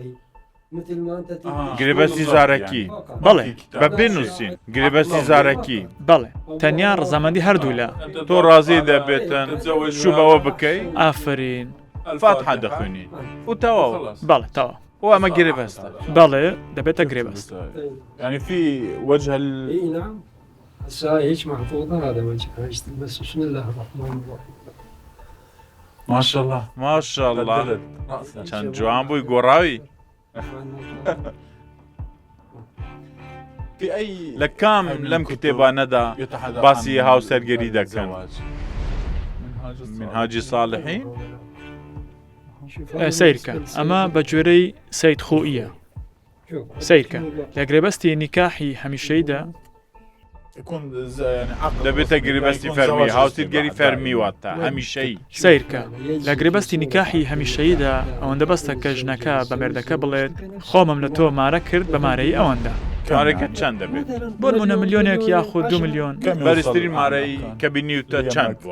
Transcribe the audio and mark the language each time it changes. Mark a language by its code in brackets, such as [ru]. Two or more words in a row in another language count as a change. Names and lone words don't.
[ckb] گرێبەستی زارەکی بەڵێ بە بنووسین گرێبەستی زارەکی بەڵێ تەنیا ڕەزامەندی هەردوو لە تۆ ڕازی دەبێتن شوبەوە بکەی ئافرین فاتحە دەخوێنین و تەواو بەڵێ تەوا و ئەمە گرێبەستە بەڵێ دەبێتە گرێبەست. [ar] يعني في وجه اي نعم هيك محفوظة هذا وجهها بس بسم الله الرحمن الرحيم ما شاء الله [ckb] ماشاءالله چەند جوان بووی گۆڕاوی [ar] في أي [ckb] لە کام لەم کتێبانەدا باسی هاوسەرگەری دەکەن منهاجی صالحین سیرکە ئەمە بە گوێرەی سەید خۆئیە سیرکە لە گرێبەستی نیکاحی هەمیشەیدا [ar] يكون يعني عقد [ckb] دەبێتە گرێبەستی فەرمی هاوسەرگەری فەرمی واتە هەمیشەی سیرکە لە گرێبەستی نیکاحی هەمیشەیدا ئەوەندە بەستە کە ژنەکە بە مێردەکە بڵێت خۆمم لە تۆ مارە کرد بە مارەی ئەوەندە مارەکە چەند دەبێت بۆ نمونە ملیۆنێک یاخود 2 ملیۆن بەرزترین مارەی کە بینیوتە چەند بووە